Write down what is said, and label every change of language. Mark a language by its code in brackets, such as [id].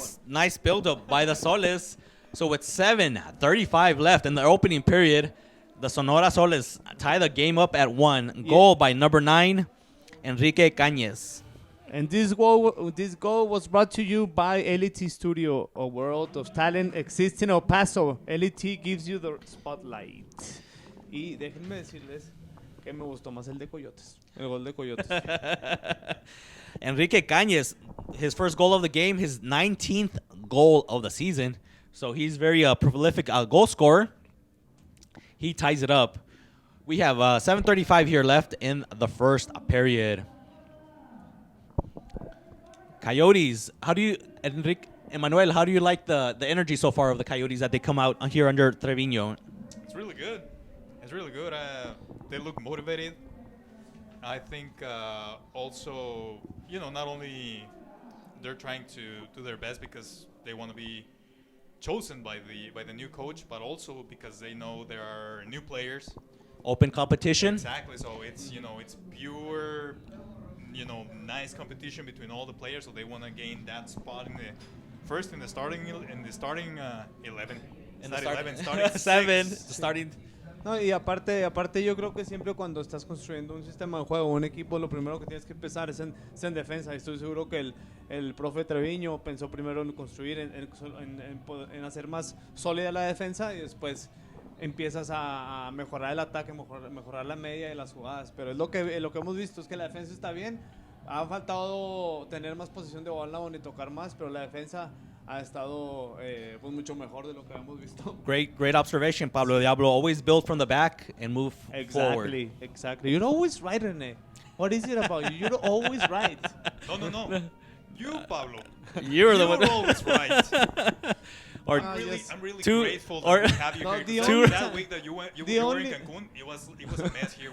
[en] Nice build-up by the Soles. So with 7:35 left in the opening period, the Sonora Soles tie the game up at 1. Goal by number 9, Enrique Cañez. And this goal was brought to you by LET Studio, a world of talent exists in El Paso. LET gives you the spotlight. [es] Y déjenme decirles que me gustó más el de Coyotes. El gol de Coyotes. [en] Enrique Cañez, his first goal of the game, his 19th goal of the season. So he's very prolific goal scorer. He ties it up. We have 7:35 here left in the first period. Coyotes, Emmanuel, how do you like the energy so far of the Coyotes that they come out here under Treviño? It's really good. It's really good. They look motivated. I think also, not only they're trying to do their best because they want to be chosen by the new coach, but also because they know there are new players. Open competition. Exactly. So it's it's pure, nice competition between all the players. So they want to gain that spot in the starting 11. Starting 7. Six. Starting. [es] No, y aparte yo creo que siempre cuando estás construyendo un sistema de juego, un equipo, lo primero que tienes que empezar es en defensa. Y estoy seguro que el profe Treviño pensó primero en construir, en hacer más sólida la defensa y después empiezas a mejorar el ataque, mejorar la media de las jugadas. Pero es lo que hemos visto, es que la defensa está bien. Ha faltado tener más posición de balón y tocar más, pero la defensa ha estado pues mucho mejor de lo que hemos visto. [en] Great observation, Pablo Diablo. Always build from the back and move forward. Exactly. You're always right, Rene. What is it about you? You're always right. No. You, Pablo. You're the one. Always right. I'm really grateful that we have you here. That week that you were in Cancun, it was a mess here.